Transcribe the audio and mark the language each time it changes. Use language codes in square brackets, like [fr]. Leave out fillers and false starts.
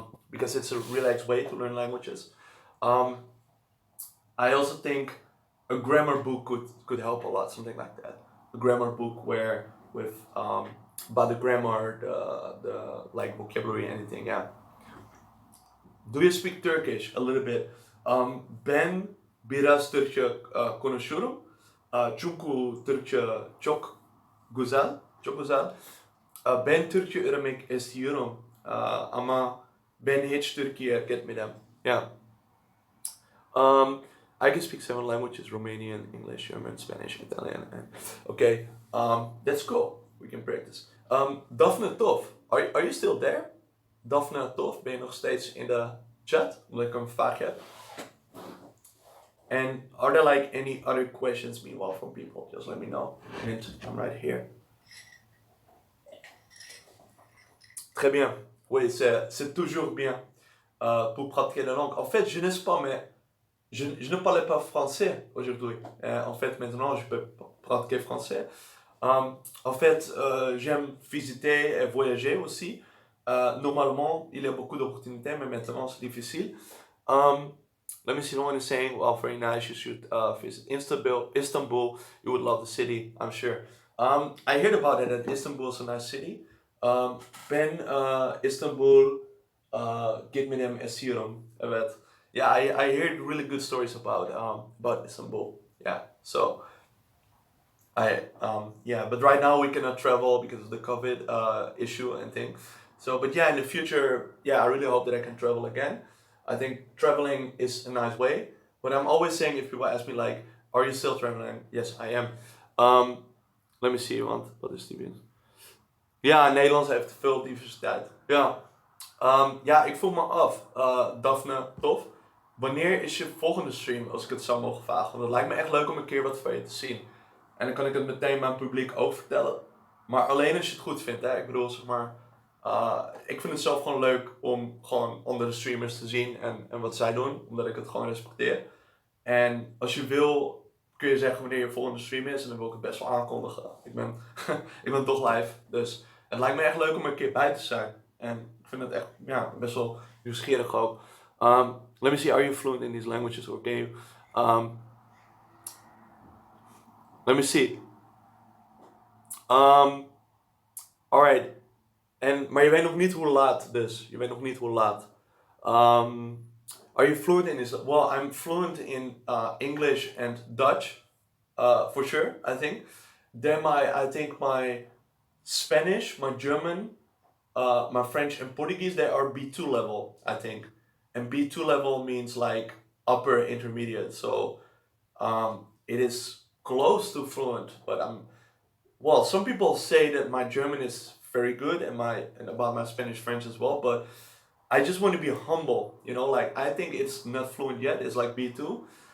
[en] Because it's a relaxed way to learn languages. Um, I also think a grammar book could help a lot, something like that. A grammar book where with about the grammar, the like vocabulary, anything. Yeah. Do you speak Turkish? A little bit. [tr] Ben biraz Türkçe konuşuyorum. Çünkü Türkçe çok güzel, çok güzel. Ben Türkçe öğrenmek istiyorum. Ama ben hiç Türkiye gitmedim. [en] Yeah. Um, I can speak 7 languages: Romanian, English, German, Spanish, Italian, and okay. That's cool. We can practice. [nl] Daphne Tof, [en] are you still there? [nl] Daphne Tof, ben je nog steeds in de chat? Omdat ik hem vaak heb. [en] And are there like any other questions meanwhile from people? Just let me know. And I'm right here. [fr] Très bien. Oui, c'est toujours bien pour pratiquer la langue. En fait, je ne sais pas, mais je ne parlais pas français aujourd'hui. En fait, maintenant, je peux pratiquer français. En fait, j'aime visiter et voyager aussi. Normalement, il y a beaucoup d'opportunités, mais maintenant, c'est difficile. [en] Let me see. No one is saying, well, very nice. You should visit Istanbul. Istanbul. You would love the city, I'm sure. I heard about it. That Istanbul is a nice city. [tr] Ben Istanbul gitmedim istiyorum. Evet. [en] Yeah, I heard really good stories about Istanbul. Yeah. So yeah, but right now we cannot travel because of the COVID issue and thing. So, but yeah, in the future, yeah, I really hope that I can travel again. I think traveling is a nice way. But I'm always saying, if people ask me like, "Are you still traveling?" Yes, I am. Let me see. What is the [nl] Ja, Nederlands heeft veel diversiteit. Ja. Ja, ik vroeg me af, Daphne, tof. Wanneer is je volgende stream, als ik het zou mogen vragen? Want het lijkt me echt leuk om een keer wat van je te zien. En dan kan ik het meteen mijn publiek ook vertellen. Maar alleen als je het goed vindt, hè. Ik bedoel, zeg maar... ik vind het zelf gewoon leuk om gewoon andere streamers te zien en wat zij doen. Omdat ik het gewoon respecteer. En als je wil, kun je zeggen wanneer je volgende stream is. En dan wil ik het best wel aankondigen. Ik ben toch live. Dus het lijkt me echt leuk om er een keer bij te zijn. En ik vind het echt best wel nieuwsgierig ook. [en] Let me see, are you fluent in these languages or can you? Let me see. Alright. [nl] Maar je weet nog niet hoe laat dus. Je weet nog niet hoe laat. [en] Are you fluent in this? Well, I'm fluent in English and Dutch, for sure, I think. Then I think my Spanish, my German, my French and Portuguese, they are B2 level, I think. And B2 level means like upper intermediate. So it is close to fluent, but well, some people say that my German is very good and about my Spanish French as well, but I just want to be humble, like I think it's not fluent yet, it's like B2.